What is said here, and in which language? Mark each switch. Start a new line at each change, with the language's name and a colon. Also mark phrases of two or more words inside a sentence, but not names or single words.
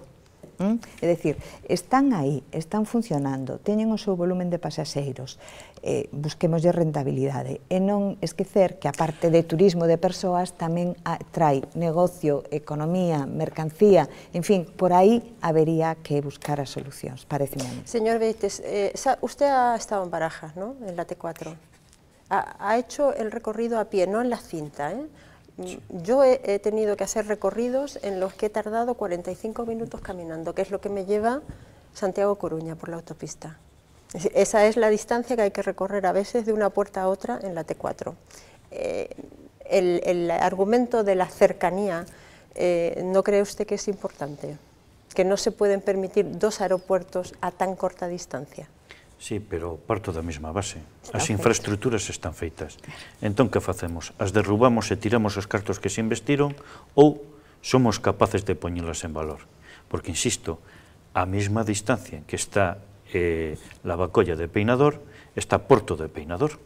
Galician: É dicir, están aí, están funcionando, teñen o seu volumen de pasaxeiros, busquemoslle rentabilidade e non esquecer que a parte de turismo de persoas tamén trai negocio, economía, mercancía, en fin, por aí habería que buscar as solucións, parece a mí.
Spanish: Señor Beites, usted ha estado en Barajas, ¿no? En la T4. Ha hecho el recorrido a pie, no en la cinta, ¿eh? Yo he tenido que hacer recorridos en los que he tardado 45 minutos caminando, que es lo que me lleva Santiago-Coruña por la autopista. Esa es la distancia que hay que recorrer a veces de una puerta a otra en la T4. El argumento de la cercanía, ¿no cree usted que es importante? Que no se pueden permitir 2 aeropuertos a tan corta distancia.
Galician: Sí, pero parto da mesma base. As infraestructuras están feitas. Entón, que facemos? As derrubamos e tiramos os cartos que se investiron ou somos capaces de poñelas en valor. Porque, insisto, a mesma distancia que está la Bacolla de Peinador, está Porto de Peinador.